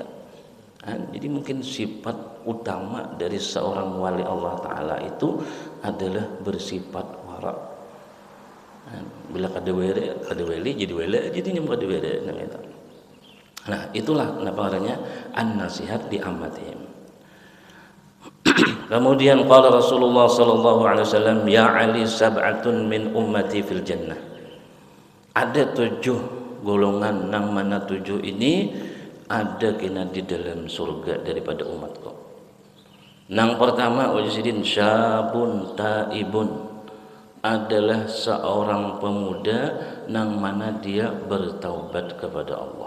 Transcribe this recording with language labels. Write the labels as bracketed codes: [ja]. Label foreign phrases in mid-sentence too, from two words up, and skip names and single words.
[id] Jadi mungkin sifat utama dari seorang wali Allah Ta'ala itu adalah bersifat wara. [bjn] Bila kada wali jadi wala jadinya kada wala nang itu. [id] Nah itulah apa namanya [ar] النصيحة لعامتهم. Kemudian قال رسول الله صلى الله عليه وسلم يا علي سبعة من أمتي في الجنة. [bjn] Ada 7 golongan nang mana 7 ini ada kena di dalam surga daripada umatku. Nang pertama ujisidin [ar] شاب تائب [bjn] adalah seorang pemuda nang mana dia bertaubat kepada Allah.